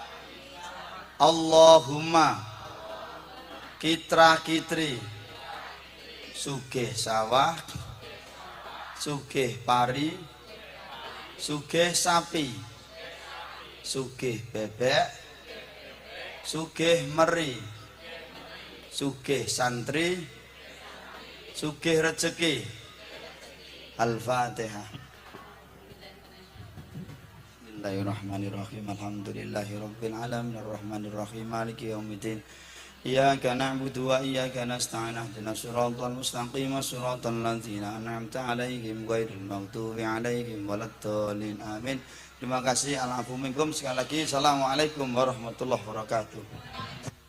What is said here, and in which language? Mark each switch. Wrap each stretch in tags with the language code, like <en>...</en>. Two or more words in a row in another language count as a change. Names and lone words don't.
<jv>Allahumma kitra-kitri sugih sawah sugih pari sugih sapi sugih bebek sugih meri sugih santri sugih rezeki.</jv> <ar>Al-Fatihah. بسم الله الرحمن الرحيم. الحمد لله رب العالمين الرحمن الرحيم مالك يوم الدين إياك نعبد وإياك نستعين اهدنا الصراط المستقيم صراط الذين أنعمت عليهم غير المغضوب عليهم ولا الضالين آمين.</ar> <id>Terima kasih.</id> <ar>العفو منكم.</ar> <id>Sekali lagi</id> <ar>السلام عليكم ورحمة الله وبركاته.</ar>